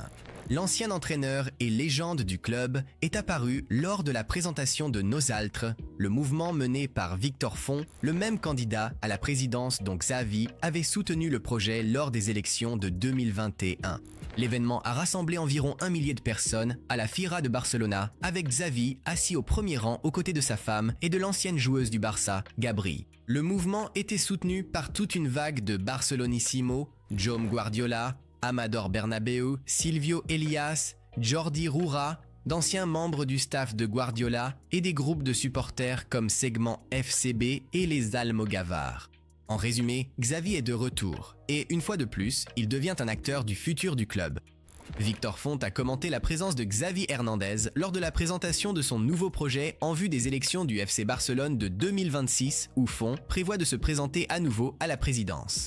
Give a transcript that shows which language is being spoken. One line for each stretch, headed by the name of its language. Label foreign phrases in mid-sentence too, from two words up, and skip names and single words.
French: L'ancien entraîneur et légende du club est apparu lors de la présentation de Nosaltres, le mouvement mené par Victor Font, le même candidat à la présidence dont Xavi avait soutenu le projet lors des élections de 2021. L'événement a rassemblé environ 1 millier de personnes à la Fira de Barcelona, avec Xavi assis au premier rang aux côtés de sa femme et de l'ancienne joueuse du Barça, Gabri. Le mouvement était soutenu par toute une vague de Barcelonissimo, Jaume Guardiola, Amador Bernabéu, Silvio Elias, Jordi Roura, d'anciens membres du staff de Guardiola et des groupes de supporters comme Segment FCB et les Almogavars. En résumé, Xavi est de retour et une fois de plus, il devient un acteur du futur du club. Victor Font a commenté la présence de Xavi Hernandez lors de la présentation de son nouveau projet en vue des élections du FC Barcelone de 2026 où Font prévoit de se présenter à nouveau à la présidence.